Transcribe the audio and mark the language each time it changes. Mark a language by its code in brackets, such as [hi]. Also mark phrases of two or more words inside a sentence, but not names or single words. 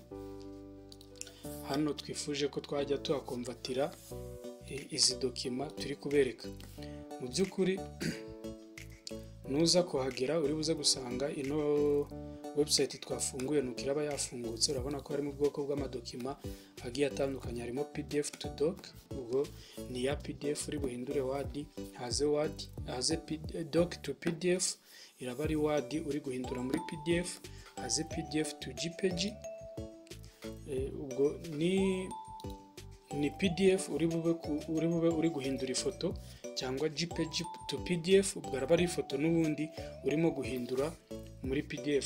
[rw] Hano twifuje ko twajya tuhakonvatira izi document turi kubereka. Mu by'ukuri nuza kuhagera uri buze gusanga ino website twafunguye nuko iraba yafungutse. Urabona ko harimo ubwoko bw'amadokima agiye atandukanye, harimo [en] PDF to doc, [rw] ubwo ni ya PDF uri buhindure Word, haze [en] doc to PDF, [rw] iraba ari Word uri guhindura muri PDF, haze [en] PDF to JPG, [rw] ubwo ni PDF uri bube uri guhindura ifoto, cyangwa [en] JPG to PDF, [rw] ubwo araba ari ifoto n'ubundi urimo guhindura muri PDF.